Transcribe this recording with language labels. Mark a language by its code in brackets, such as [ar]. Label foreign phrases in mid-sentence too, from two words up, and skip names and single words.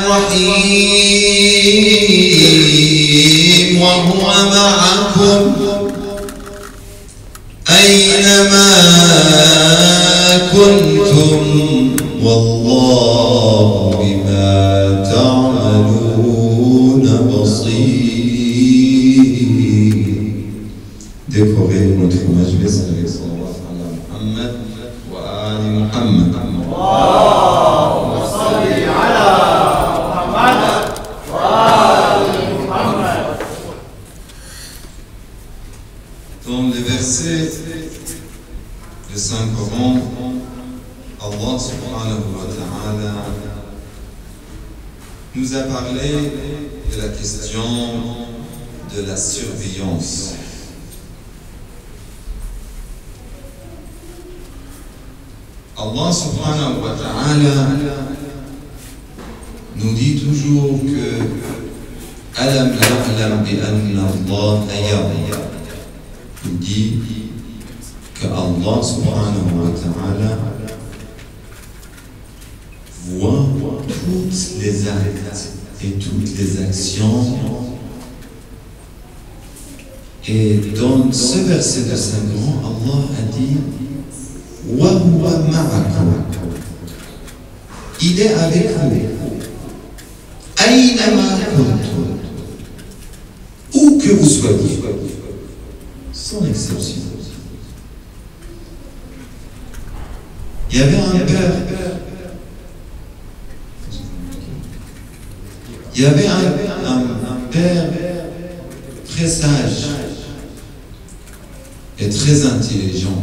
[ar] الرحيم وهو معكم أينما كنتم والله بما تعملون بصير. [fr] Décorez notre majlis avec [ar] صلوات على محمد وآل محمد. [fr] Dans les versets du Saint-Coran, Allah [ar] سبحانه وتعالى [fr] nous a parlé de la question de la surveillance. Allah [ar] سبحانه وتعالى [fr] nous dit toujours que [ar] ألم يعلم بأن الله يرى. [fr] Il dit que Allah [ar] سبحانه وتعالى [fr] voit toutes les actes et toutes les actions. Et dans ce verset de Saint-Coran, Allah a dit [ar] وهو معكم. [fr] Il est avec vous. [ar] أينما كنتم. [fr] Où que vous soyez. Sans exception. Il y avait un père. Il y avait un père très sage et très intelligent.